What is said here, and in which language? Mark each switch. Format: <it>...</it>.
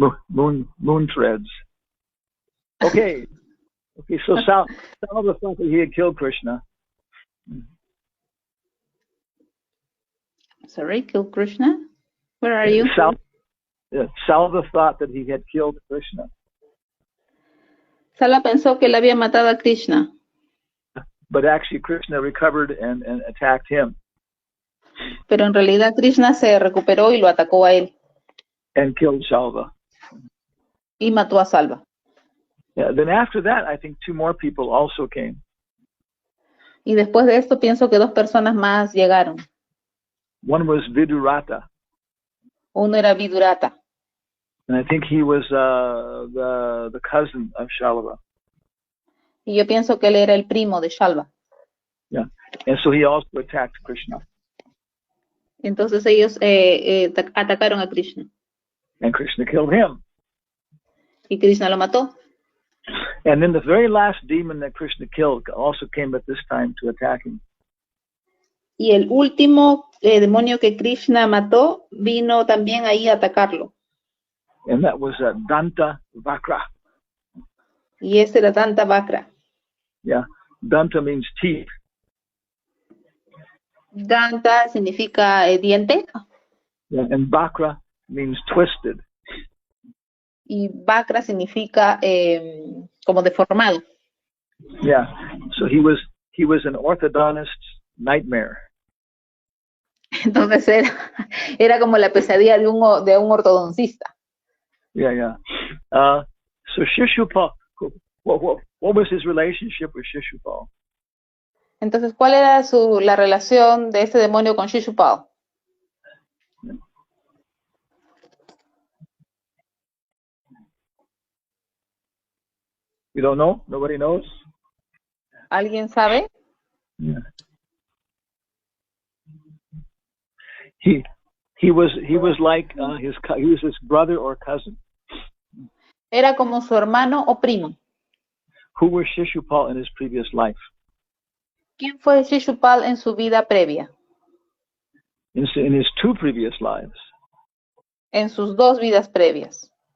<en>Moon threads. Okay. Okay, so Salva thought that he had killed Krishna. Sorry, killed Krishna? Where are you? Salva thought that he had killed Krishna.</en> <es>Salva pensó que él había matado a Krishna.</es> <en>But actually Krishna recovered and attacked him.</en> <es>Pero en realidad Krishna se recuperó y lo atacó a él.</es> <en>And killed Salva.</en> <es>Y mató a Salva.</es> <en>Yeah, then after that, I think two more people also came.</en> <es>Y después de esto pienso que dos personas más llegaron.</es> <en>One was Vidurata.</en> <es>Uno era Vidurata.</es> <en>And I think he was the cousin of Shalva.</en> <es>Y yo pienso que él era el primo de Shalva.</es> <en>Yeah, and so he also attacked Krishna.</en> <es>Entonces ellos atacaron a Krishna.</es> <en>And Krishna killed him.</en> <es>Y Krishna lo mató.</es> <en>And then the very last demon that Krishna killed also came at this time to attack him.</en> <es>Y el último demonio que Krishna mató vino también ahí a atacarlo.</es> <en>And that was Danta Vakra.</en> <es>Y ese era Danta Vakra.</es> <en>Yeah, Danta means teeth.</en> <es>Danta significa diente.</es> <en>Yeah, and Vakra means twisted.</en> <es>Y Vakra significa como deformado.</es> <en>Yeah, so he was an orthodontist's nightmare.</en> <es>Entonces era como la pesadilla de un ortodoncista.</es> <en>Yeah, yeah. So Shishupal, what was his relationship with Shishupal?</en> <es>Entonces, ¿cuál era la relación de este demonio con Shishupal?</es> <en>You don't know? Nobody knows?</en> <es>¿Alguien sabe?</es> <en>Yeah. He was like he was his brother or cousin.</en> <es>Era como su hermano o primo.</es> <en>Who was Shishupal in his previous life?</en> <es>¿Quién fue Shishupal en su vida previa?</es> <en>In his two previous lives.</en> <es>En sus dos vidas previas.</es>